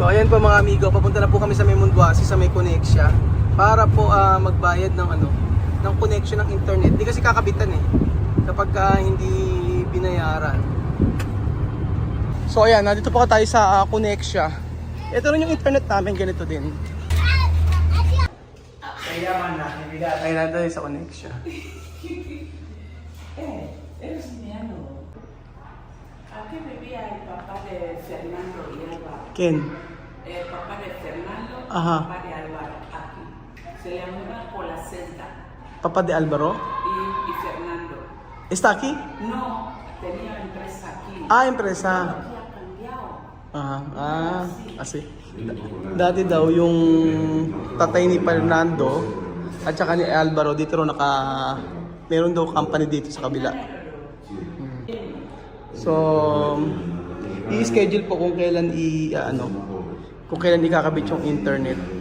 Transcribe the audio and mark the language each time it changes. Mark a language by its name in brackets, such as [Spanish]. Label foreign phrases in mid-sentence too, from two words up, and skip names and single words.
[Filipino] So ayan po mga amigo, papunta na po kami sa may Munduasi, sa may Connexia para po magbayad ng ng connection ng internet. Hindi kasi kakabitan eh kapag hindi binayaran. So ayan, nandito po tayo sa Connexia. Ito rin yung internet namin, ganito din. Kayaman na, ay nandito sa Connexia. [Spanish] Eres mi ano. Aquí vivía el papá de Fernando y Álvaro. Ken. El papá de Fernando y Ajá. papá de Álvaro. Aquí. Se llama por la celda. Papa de Alvaro. Y Fernando. Está aquí? No, tenía empresa aquí. Ah, empresa. Aquí ha cambiado. [Filipino] Kasi dati daw yung tatay ni Fernando at saka ni Alvaro dito raw meron daw company dito sa kabila. So i-schedule po kung kailan kung kailan ikakabit yung internet.